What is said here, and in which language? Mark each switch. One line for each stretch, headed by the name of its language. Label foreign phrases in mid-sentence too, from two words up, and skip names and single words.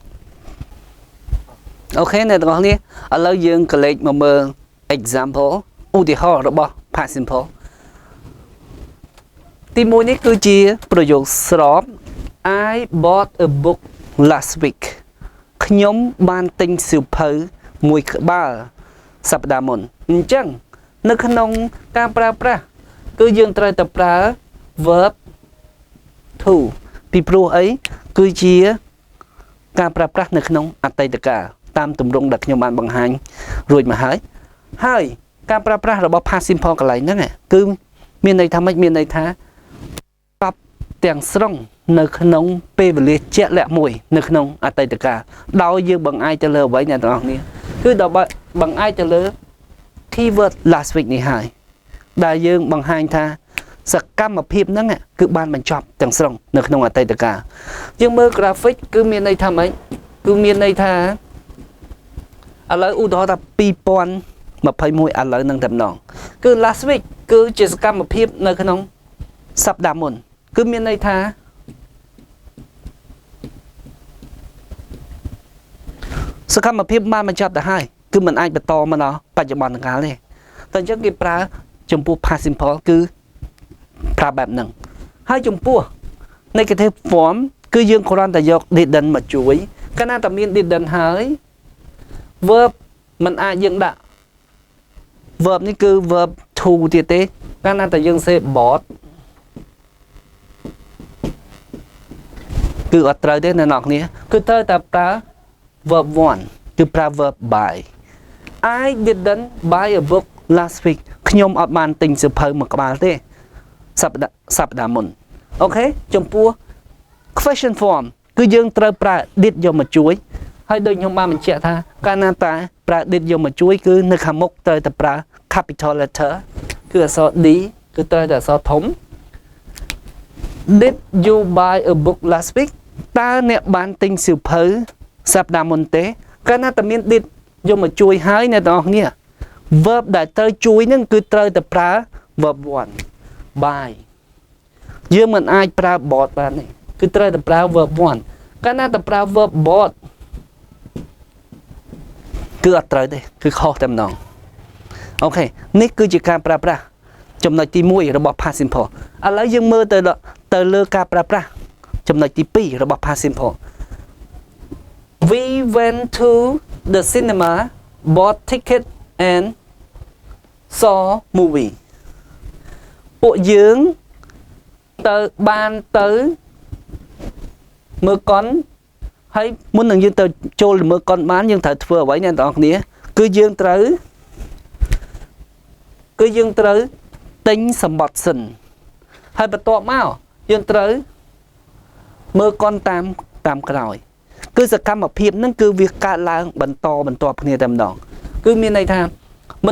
Khmer: អ្នកទាំងអស់គ្នាឥឡូវយើងក៏លេខមកមើល example ឧទាហរណ៍របស់
English: past simple
Khmer: ទី1នេះគឺជាប្រយោគស្រប
English: I bought a book last week
Khmer: ខ្ញុំបានទិញសៀវភៅមួយក្បាលសប្តាហ៍មុនអញ្ចឹងនៅក្នុង ការប្រើប្រាស់គឺយើងត្រូវតែប្រើ
English: verb to
Khmer: ពីព្រោះអីគឺជាការប្រើប្រាស់នៅក្នុងអតីតកាលតាមទម្រង់ដែលខ្ញុំបានបង្ហាញរួចមកហើយ ការប្រើប្រាស់របស់
English: past simple
Khmer: កន្លែងហ្នឹងគឺមានន័យថាម៉េចមានន័យថាចប់ទាំងស្រុងនៅក្នុងពេលវេលាជាក់លាក់ មួយនៅក្នុងអតីតកាលដោយយើងបង្អែកទៅលើអ្វីអ្នកទាំងអស់គ្នាគឺដល់បង្អែកទៅលើ
English: keyword last week
Khmer: នេះហើយដែលយើងបង្ហាញថាសកម្មភាពហ្នឹងគឺបានបញ្ចប់ទាំងស្រុងនៅក្នុងអតីតកាលយើងមើល graphic គឺមានន័យថាម៉េចគឺមានន័យថាឥឡូវឧទាហរណ៍ថា2021ឥឡូវនឹងតែម្ដងគឺ
English: last week
Khmer: គឺជាសកម្មភាពនៅក្នុងសប្តាហ៍មុនគឺមានន័យថា សកម្មភាពបានបញ្ចប់ទៅហើយគឺមិនអាចបន្តមកដល់បច្ចុប្បន្នកាលទេតែអញ្ចឹងគេប្រើចំពោះ
English: past simple
Khmer: គឺប្រើបែបហ្នឹងហើយចំពោះ
English: negative form
Khmer: គឺយើងគ្រាន់តែយក didn't មកជួយកាលណាតែមាន didn't ហើយ verb មិនអាចយើងដាក់ verb នេះគឺ
English: verb to
Khmer: ទៀតទេកាលណាតែយើង
English: say bought
Khmer: គឺអត់ត្រូវទេអ្នកនរគ្នាគឺត្រូវតែប្រើ verb 1គឺប្រើ
English: verb buy I didn't buy a book last week
Khmer: ខ្ញុំអត់បានទិញសៀវភៅមួយក្បាលទេសប្តាហ៍មុនអូខេចំពោះ
English: question form
Khmer: គឺយើងត្រូវប្រើ did យកមកជួយហើយដូចខ្ញុំបានបញ្ជាក់ថាកាលណាតែប្រើ did យកមកជួយគឺនៅខាងមុខត្រូវតែប្រើ
English: capital letter
Khmer: គឺអក្សរ D គឺត្រូវតែអក្សរធំ
English: Did you buy a book last week
Khmer: តើអ្នកបានទិញសៀវភៅសប្តាហ៍មុនទេកាលណាតែមាន did យកមកជួយហើយអ្នកទាំងអស់គ្នា verb ដែលត្រូវជួយនឹងគឺត្រូវតែប្រើ
English: verb 1 buy
Khmer: យើងមិនអាចប្រើ bought បានទេគឺត្រូវតែប្រើ verb 1កាលណាតែប្រើ
English: verb bought
Khmer: គឺអត់ត្រូវទេគឺខុសតែម្ដងអូខេនេះគឺជាការប្រើប្រាស់ចំណុចទី1របស់
English: past simple
Khmer: ឥឡូវយើងមើលទៅលើការប្រើប្រាស់ចំណុចទី2របស់
English: past simple We went to the cinema bought ticket and saw movie
Khmer: ពួកយើងទៅបានទៅ មើលកុនហើយមុននឹងយើងទៅចូលមើលកុនបានយើងត្រូវធ្វើអ្វីអ្នកទាំងអស់គ្នាគឺយើងត្រូវទិញសម្បត្តិសិនហើយបន្ទាប់មកយើងត្រូវមើលកុនតាមក្រោយគឺសកម្មភាពហ្នឹងគឺវាកើតឡើងបន្តគ្នាតែម្ដងគឺមានន័យថាមិន